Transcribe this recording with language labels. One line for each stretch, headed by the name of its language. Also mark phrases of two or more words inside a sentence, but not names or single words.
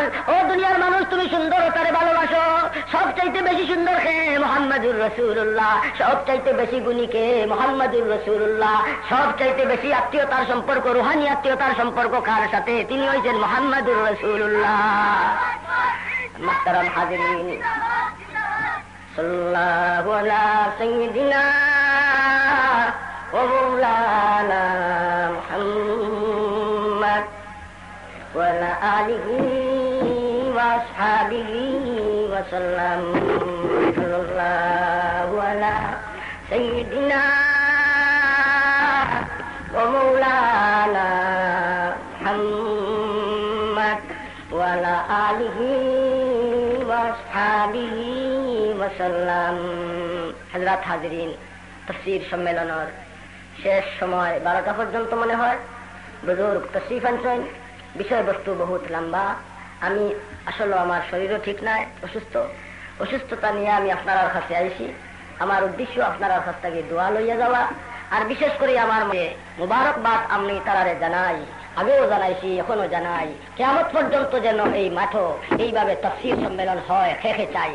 Bangla: ও দুনিয়ার মানুষ, তুমি সুন্দরতারে ভালোবাসো, সবচাইতে বেশি সুন্দর কে? মুহাম্মাদুর রাসূলুল্লাহ। সবচাইতে বেশি গুণী কে? মুহাম্মাদুর রাসূলুল্লাহ। সবচাইতে বেশি আত্মীয়তার সম্পর্ক, রুহানি আত্মীয়তার সম্পর্ক কার সাথে? তিনি হইছেন মুহাম্মাদুর রাসূলুল্লাহ।
Urdu: محترم حاضرین
Arabic: صلی اللہ علی سیدنا ومولانا محمد وعلى آله وأصحابه وسلم صلى الله على سيدنا ومولانا محمد وعلى آله وأصحابه وسلم
Bangla: حضرات হাজিরিন তাফসীর সম্মেলনের শেষ সময় 12টা পর্যন্ত মনে হয় বুজুর্গ তাশরীফ আনছেন। বিষয়বস্তু বহুত লম্বা। আমি আসলে আমার শরীরও ঠিক নাই, অসুস্থতা নিয়ে আমি আপনার কাছে আইছি। আমার উদ্দেশ্য আপনার কাছ থেকে দোয়া লইয়া যাওয়া, আর বিশেষ করে আমার মুবারকবাদ আমি তারারে জানাই, আগেও জানাইছি এখনো জানাই, কিয়ামত পর্যন্ত যেন এই মাঠও এইভাবে তাফসীর সম্মেলন হয় খেখে চাই।